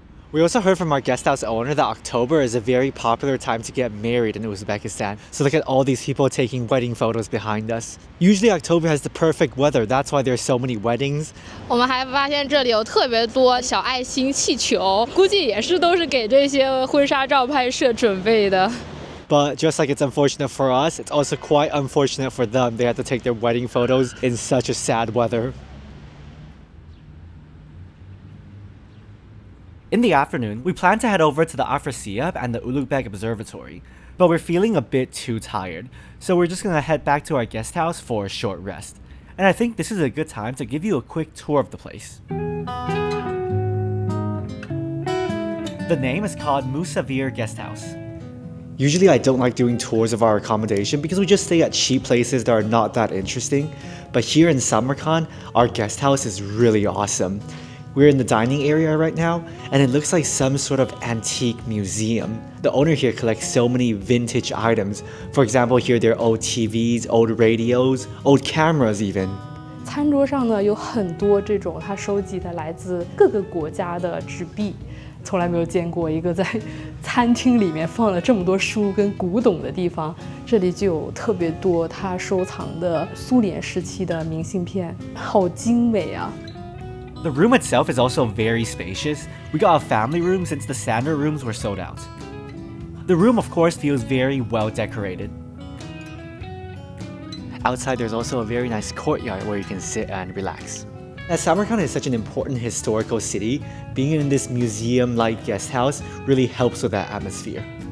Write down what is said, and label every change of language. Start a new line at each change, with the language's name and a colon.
English: We also heard from our guest house owner that October is a very popular time to get married in Uzbekistan. So look at all these people taking wedding photos behind us. Usually October has the perfect weather, that's why there's so many weddings.
Chinese: 我们还发现这里有特别多小爱心气球，估计也是都是给这些婚纱照拍摄准备的。
English: But just like it's unfortunate for us, it's also quite unfortunate for them. They have to take their wedding photos in such a sad weather. In the afternoon, we plan to head over to the Afrasiyab and the Ulugh Observatory, but we're feeling a bit too tired, so we're just gonna head back to our guest house for a short rest. And I think this is a good time to give you a quick tour of the place. The name is called Musavir Guest House. Usually I don't like doing tours of our accommodation because we just stay at cheap places that are not that interesting, but here in Samarkand, our guest house is really awesome. We're in the dining area right now, and it looks like some sort of antique museum. The owner here collects so many vintage items. For example, here there are old TVs, old radios, old cameras even.
Chinese: 餐桌上呢有很多这种他收集的来自各个国家的纸币，从来没有见过一个在餐厅里面放了这么多书跟古董的地方。这里就有特别多他收藏的苏联时期的明信片，好精美啊！
English: The room itself is also very spacious. We got a family room since the standard rooms were sold out. The room, of course, feels very well decorated. Outside, there's also a very nice courtyard where you can sit and relax. As Samarkand is such an important historical city, being in this museum-like guest house really helps with that atmosphere.